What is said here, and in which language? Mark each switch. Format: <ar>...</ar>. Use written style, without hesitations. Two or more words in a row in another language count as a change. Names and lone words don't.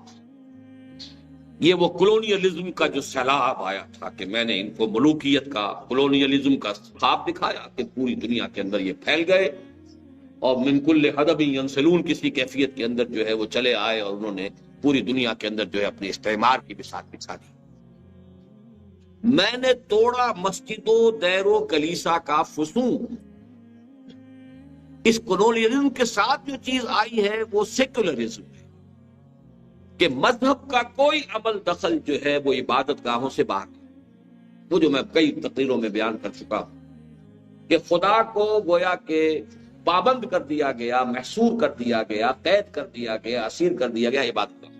<ur>یہ وہ کولونیلزم کا جو سیلاب آیا تھا کہ میں نے ان کو ملوکیت کا، کولونیلزم کا خواب دکھایا کہ پوری دنیا کے اندر یہ پھیل گئے اور</ur> <ar>من کل حدب ینسلون،</ar> <ur>کسی کیفیت کے اندر جو ہے وہ چلے آئے اور انہوں نے پوری دنیا کے اندر جو ہے اپنے استعمار کی بساط بچھا دی. میں نے توڑا مسجد و دیر و کلیسا کا فسون. اس کولونیلزم کے ساتھ جو چیز آئی ہے وہ سیکولرزم ہے کہ مذہب کا کوئی عمل دخل جو ہے وہ عبادت گاہوں سے باہر ہے. وہ جو میں کئی تقریروں میں بیان کر چکا ہوں کہ خدا کو گویا کہ پابند کر دیا گیا، محصور کر دیا گیا، قید کر دیا گیا، اسیر کر دیا گیا عبادت گاہ.</ur>